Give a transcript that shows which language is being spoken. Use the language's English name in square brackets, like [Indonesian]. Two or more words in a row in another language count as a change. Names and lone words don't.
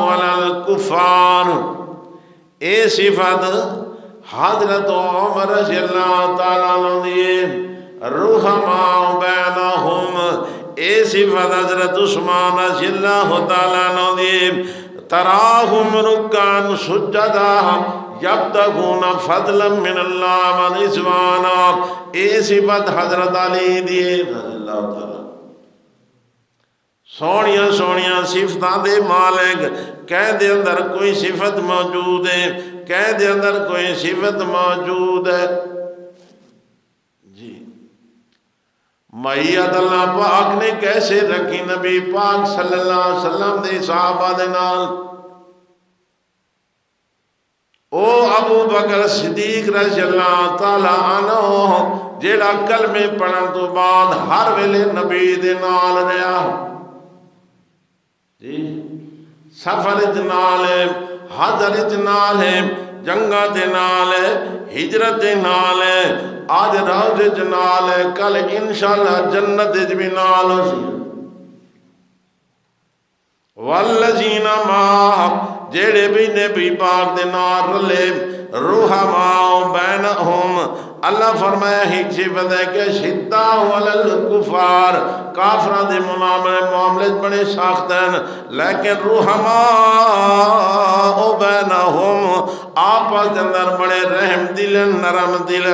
[Arabic] علی الکفار، [Punjabi] اے صفت حضرت عمر [Arabic] رضی اللہ تعالیٰ عنہ دیئے، رحماء بینہم، [Punjabi] اے صفت حضرت عثمان [Arabic] رضی اللہ تعالیٰ عنہ دیئے، تراہم رکان سجدہ یبتغون فضلا من اللہ و رضوانا، [Punjabi] اے صفت حضرت علی دیئے [Arabic] رضی اللہ تعالیٰ، [Punjabi] سونیاں سونیاں صفتاں دے مالک، کہہ دے اندر کوئی صفت موجود ہے، کہہ دے اندر کوئی صفت موجود ہے جی۔ معیت اللہ پاک نے کیسے رکھی نبی پاک [Arabic] صلی اللہ علیہ وسلم [Punjabi] دے صحابہ دے نال؟ او ابو بکر صدیق [Arabic] رضی اللہ تعالیٰ عنہ [Punjabi] جیڑا کلمے پڑھن تو بعد ہر ویلے نبی دے نال رہیا جی، سفر نال ہے، حضر نال ہے، جنگا دے نال ہے، ہجرت نال ہے، آج روز نال ہے، کل انشاءاللہ جنت بھی نال سی۔ [Arabic] والذین معاہ، [Punjabi] جیڑے بھی نبی پاک دے نال رلے، [Arabic] رحماء بینہم، [Punjabi] اللہ فرمایا ہی صفت ہے کہ [Arabic] شداء علی الکفار، [Punjabi] کافران دے معاملے بڑے سخت ہیں، لیکن [Arabic] رحماء بینہم، [Punjabi] آپس دے اندر بڑے رحم دل نرم دل۔